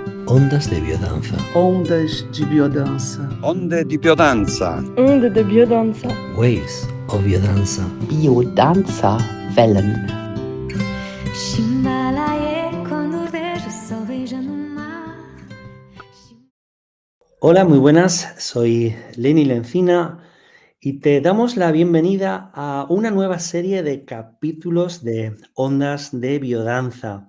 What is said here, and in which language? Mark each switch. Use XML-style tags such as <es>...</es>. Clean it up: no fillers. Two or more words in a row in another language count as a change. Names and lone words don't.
<es>Ondas de biodanza.</es> <pt>Ondas de biodança.</pt> <it>Onde di biodanza.</it> <fr>Onde de biodanza.</fr> <en>Waves of biodanza.</en> <de>Biodança Wellen.</de> <es>Hola, muy buenas. Soy Lenny Lencina y te damos la bienvenida a una nueva serie de capítulos de Ondas de biodanza.</es>